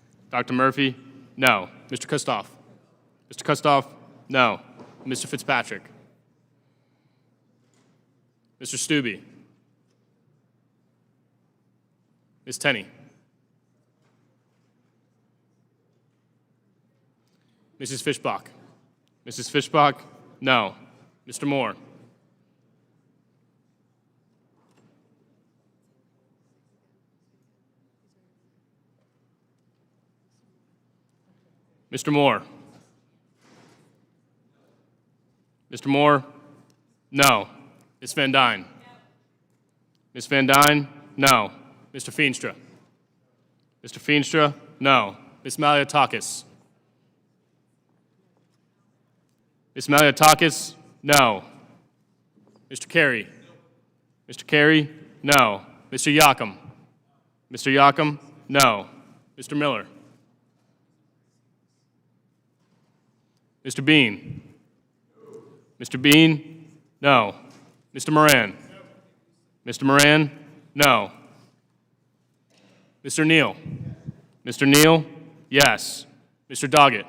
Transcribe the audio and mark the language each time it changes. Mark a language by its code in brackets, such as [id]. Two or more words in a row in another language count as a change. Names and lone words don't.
[en] Dr. Murphy? No. Mr. Kustoff? Mr. Kustoff? No. Mr. Fitzpatrick? Mr. Stubbe? Ms. Tenney? Mrs. Fishbach? Mrs. Fishbach? No. Mr. Moore? Mr. Moore? Mr. Moore? No. Ms. Van Dyne? Ms. Van Dyne? No. Mr. Feenstra? Mr. Feenstra? No. Ms. Maliotakis? Ms. Maliotakis? No. Mr. Carey? Mr. Carey? No. Mr. Yakum? Mr. Yakum? No. Mr. Miller? Mr. Bean? Mr. Bean? No. Mr. Moran? Mr. Moran? No. Mr. Neal? Mr. Neal? Yes. Mr. Doggett?